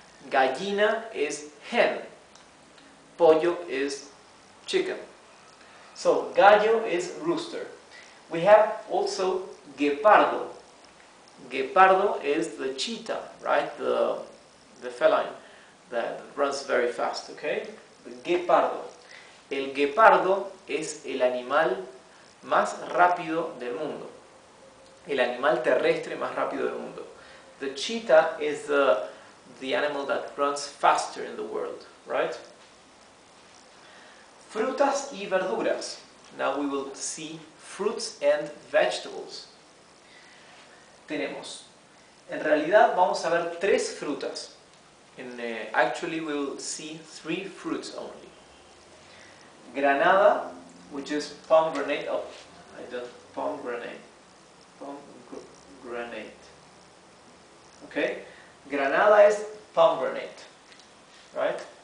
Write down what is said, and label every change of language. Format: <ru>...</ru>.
<en>Gallina is hen. Pollo is chicken. So gallo is rooster. We have also guepardo. Guepardo is the cheetah, right? The feline that runs very fast, okay? The guepardo.</en> <es>El guepardo es el animal más rápido del mundo. El animal terrestre más rápido del mundo.</es> <en>The cheetah is the animal that runs faster in the world, right?</en> <es>Frutas y verduras.</es> <en>Now we will see fruits and vegetables.</en> <es>Tenemos, en realidad vamos a ver tres frutas.</es> <en>Actually we will see three fruits only. Granada, which is pomegranate. Oh, I don't pomegranate. Pomegranate. Okay, Granada is pomegranate, right?</en>